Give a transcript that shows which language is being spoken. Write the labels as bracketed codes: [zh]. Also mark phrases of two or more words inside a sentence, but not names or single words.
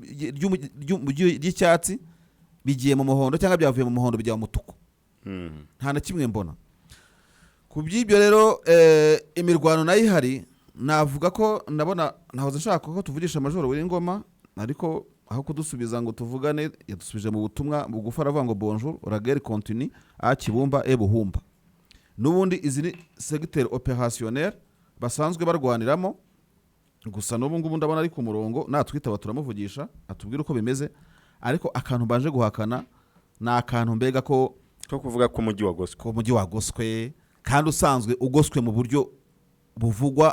[rw] ry'icyatsi bigiye mu muhondo cyangwa byavuye mu muhondo bijya mu mutuku nta na kimwe mbona ku by'ibyo rero imirwano nayo ihari navuga ko ndabona nahoze nshaka ko tuvugisha amajoro w'ingoma ariko aho kudusubiza ngo tuvugane yadusubije mu butumwa bugufa aravuga ngo [fr] bonjour la guerre continue a Kibumba et Buhumba [rw] nubundi izi ni [fr] secteur opérationnel [rw] basanzwe barwaniramo gusa n'ubu ngubu ndabona ari ku murongo natwitaba turamuvugisha atubwira uko bimeze ariko akantu baje guhakana na akantu mbega ko kuvuga ko umujyi wagoswe kandi usanzwe ugoswe mu buryo buvugwa